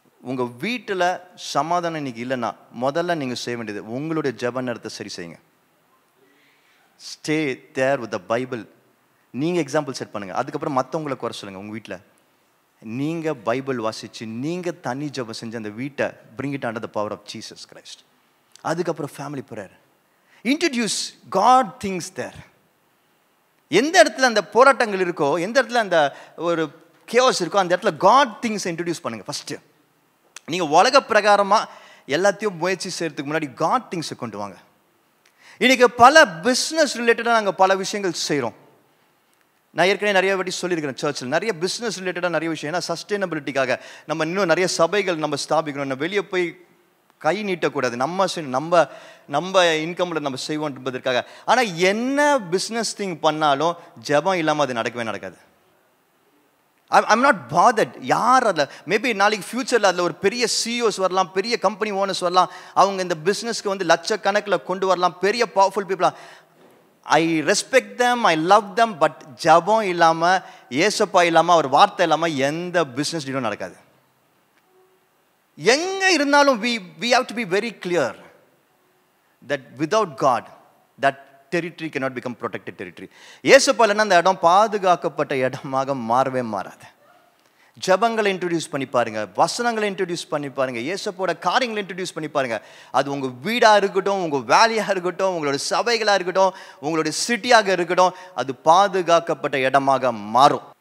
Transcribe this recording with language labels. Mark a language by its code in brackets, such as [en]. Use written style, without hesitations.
[ta] உங்க வீட்டில் சமாதானம் இன்னைக்கு இல்லைன்னா முதல்ல நீங்க செய்ய வேண்டியது உங்களுடைய ஜெப நேரத்தை சரி செய்யுங்க. [en] Stay there with the Bible. [ta] நீங்க எக்ஸாம்பிள் செட் பண்ணுங்க. அதுக்கப்புறம் மற்றவங்களை குறை சொல்லுங்க. உங்க வீட்டில் நீங்க பைபிள் வாசிச்சு நீங்க தனி ஜெபம் செஞ்சு அந்த வீட்டை [en] bring it under the power of Jesus Christ. [ta] அதுக்கப்புறம் family prayer. [en] Introduce God things there. [ta] எந்த இடத்துல அந்த போராட்டங்கள் இருக்கோ, எந்த இடத்துல அந்த ஒரு chaos இருக்கோ, அந்த இடத்துல God things இன்ட்ரடியூஸ் பண்ணுங்க. ஃபர்ஸ்ட் நீங்க உலக பிரகாரமா எல்லாத்தையும் முயற்சி செய்யறதுக்கு முன்னாடி God things கொண்டு வாங்க. இன்னைக்கு பல பிஸ்னஸ் ரிலேட்டடாக நாங்கள் பல விஷயங்கள் செய்கிறோம். நான் ஏற்கனவே நிறைய வாட்டி சொல்லியிருக்கிறேன், சர்ச்சில் நிறைய பிஸ்னஸ் ரிலேட்டடாக நிறைய விஷயம். ஏன்னா சஸ்டைனபிலிட்டிக்காக நம்ம இன்னும் நிறைய சபைகள் நம்ம ஸ்தாபிக்கணும். நம்ம வெளியே போய் கை நீட்டக்கூடாது, நம்ம இன்கமில் நம்ம செய்வோம் என்பதற்காக. ஆனால் என்ன பிஸ்னஸ் திங் பண்ணாலும் ஜெபம் இல்லாமல் அது நடக்காது. [en] I'm not bothered [ta] யார் அதில். மேபி நாளைக்கு ஃபியூச்சரில் அதில் ஒரு பெரிய சிஇஓஸ் வரலாம், பெரிய கம்பெனி ஓனர்ஸ் வரலாம், அவங்க இந்த பிஸ்னஸ்க்கு லட்சக்கணக்கில் கொண்டு வரலாம், பெரிய powerful பீப்புளாக. [en] I respect them, I love them. [ta] But ஜபம் இல்லாமல், ஏசப்பா இல்லாமல், ஒரு வார்த்தை இல்லாமல் எந்த பிஸ்னஸ் டீலும் நடக்காது. எங்கே இருந்தாலும் [en] we have to be very clear that without God that territory cannot become protected territory. [ta] இயேசுப்பா இல்லைன்னா அந்த இடம் பாதுகாக்கப்பட்ட இடமாக மாறவே மாறாது. ஜபங்களை இன்ட்ரடியூஸ் பண்ணி பாருங்க, வசனங்களை இன்ட்ரடியூஸ் பண்ணி பாருங்க, இயேசுப்போட காரியங்களை இன்ட்ரடியூஸ் பண்ணி பாருங்க. அது உங்க வீடா இருக்கட்டும், உங்க வேலையா இருக்கட்டும், உங்களோட சபைகளா இருக்கட்டும், உங்களுடைய சிட்டியாக இருக்கட்டும், அது பாதுகாக்கப்பட்ட இடமாக மாறும்.